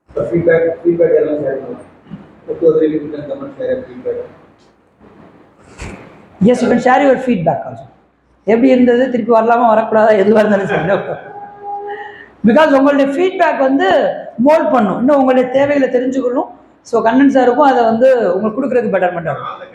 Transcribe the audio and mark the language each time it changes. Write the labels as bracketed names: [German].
[Tamil] feedback எல்லாம் share பண்ணுங்க. [English] What was really good and comment share feedback. Yes, you can share your feedback also. [Tamil] எப்படி இருந்தது, திருப்பி வரலாமா வரக்கூடாதா, எதுவாக இருந்தாலும் சரி. பிகாஸ் உங்களுடைய ஃபீட்பேக் வந்து மோல்ட் பண்ணும், இன்னும் உங்களுடைய தேவைகளை தெரிஞ்சுக்கணும். ஸோ கண்ணன் சாருக்கும் அதை வந்து உங்களுக்கு கொடுக்குறதுக்கு பெட்டர்மெண்ட் ஆகும்.